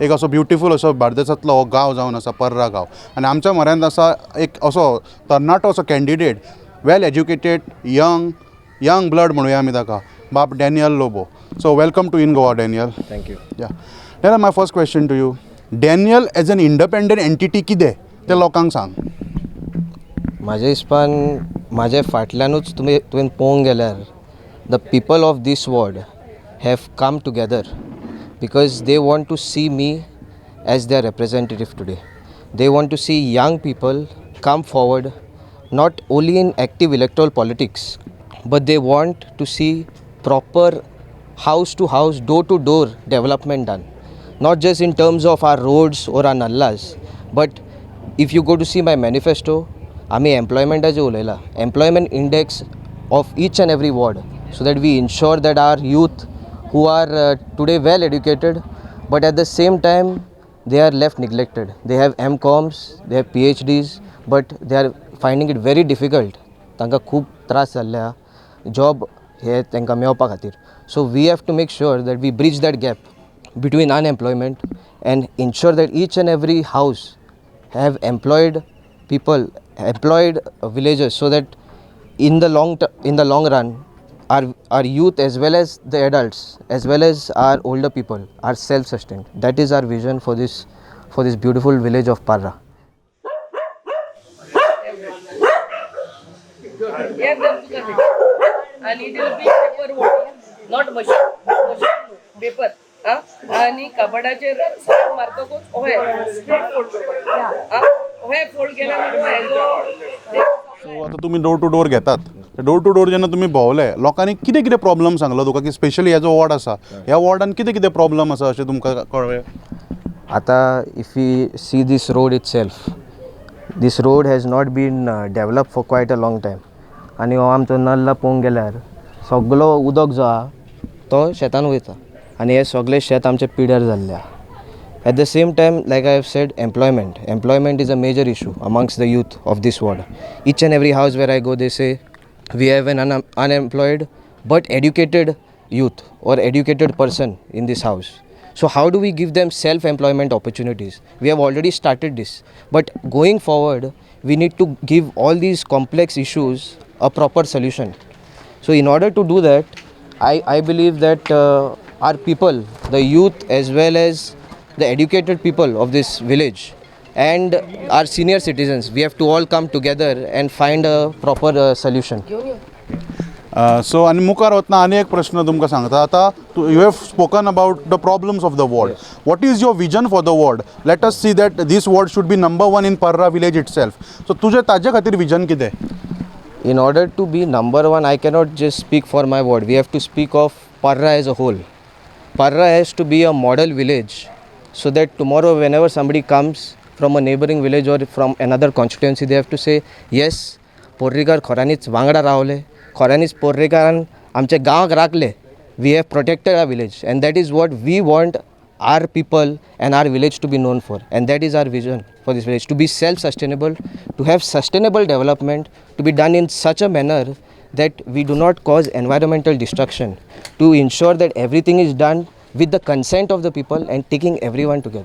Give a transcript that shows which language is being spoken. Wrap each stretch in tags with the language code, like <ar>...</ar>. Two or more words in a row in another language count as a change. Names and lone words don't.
<kok>एक असो ब्युटिफूल असो बार्देसांतलो हो गांव जावन आसा पर्रा गांव. आनी आमच्या म्हऱ्यांत आसा एक असो तरणाटो असो कॅन्डिडेट,</kok> <en>well educated young blood</en> <kok>म्हणुया आमी ताका, बाब डॅनियल लोबो.</kok> <en>So welcome to in Goa Daniel. थँक्यू. Daniel, my first question to you. Daniel as an independent entity</en> <kok>कितें तें लोकांक सांग. म्हाज्या हिसपान म्हाज्या फाटल्यानूच तुवें पळोवंक गेल्यार</kok> <en>the people of this ward have come together because they want to see me as their representative today. They want to see young people come forward, not only in active electoral politics, but they want to see proper house to house, door to door development done. Not just in terms of our roads or our nallas, but if you go to see my manifesto,</en> <kok>आमी employment उलयला,</kok> <en>employment index of each and every ward, so that we ensure that our youth who are today well educated but at the same time they are left neglected. They have MComs, they have PhDs, but they are finding it very difficult.</en> <kok>तांकां खूब त्रास जाल्ल्या जॉब हे तांकां मेळपा खातीर.</kok> <en>So we have to make sure that we bridge that gap between unemployment and ensure that each and every house have employed people, employed villagers, so that in the long run our youth as well as the adults as well as our older people are self-sustained. That is our vision for this beautiful village of Parra. And it will be paper voting, not machine paper.</en> <kok>आणि कबडाचेर सायन मारतकूच</kok> <en>straight fold</en> <kok>केला सो आतां तुमी</kok> <en>door to door</en> <kok>घेतात.</kok> <en>door to door</en> <kok>जेन्ना तुमी भोंवले, लोकांनी कितें कितें प्रॉब्लम सांगलो तुका, की स्पेशली हे जो वॉर्ड आसा ह्या वॉर्डान कितें कितें प्रॉब्लम आसा अशें तुमकां कळ्ळें?</kok> <en>आतां If we see this road itself, this road has not been develop for quite a long time.</en> <kok>आनी हो आमचो नल्ला पळोवंक गेल्यार सगळो उदक जो आहा तो शेतान वयता आनी हे सगळे शेत आमचे पिड्यार जाल्ले.</kok> <en>At the same time, like I have said, employment is a major issue amongst the youth of this ward. Each and every house where I go, they say we have an unemployed but educated youth or educated person in this house. So how do we give them self-employment opportunities? We have already started this, but going forward we need to give all these complex issues a proper solution. So in order to do that, I believe that our people, the youth as well as the educated people of this village and our senior citizens, we have to all come together and find a proper solution.</en> <kok>सो आनी मुखार वतना आनी एक प्रश्न तुमकां सांगता.</kok> <en>आतां you have spoken about the problems of the ward. What is your vision for the ward? Let us see that this ward should be number 1 in Parra village itself.</en> <kok>सो तुजें ताजे खातीर विजन कितें?</kok> <en>In order to be number 1, I cannot just speak for my ward. We have to speak of Parra as a whole. Parra has to be a model village, so that tomorrow whenever somebody comes from a neighboring village or from another constituency, they have to say, yes,</en> <kok>Porrikar khoranich वांगडा रावले, khoranich Porrikaran आमचे गांवाक राखले.</kok> <en>We have protected our village, and that is what we want our people and our village to be known for. And that is our vision for this village, to be self-sustainable, to have sustainable development, to be done in such a manner that we do not cause environmental destruction, to ensure that everything is done with the consent of the people and taking everyone together.</en>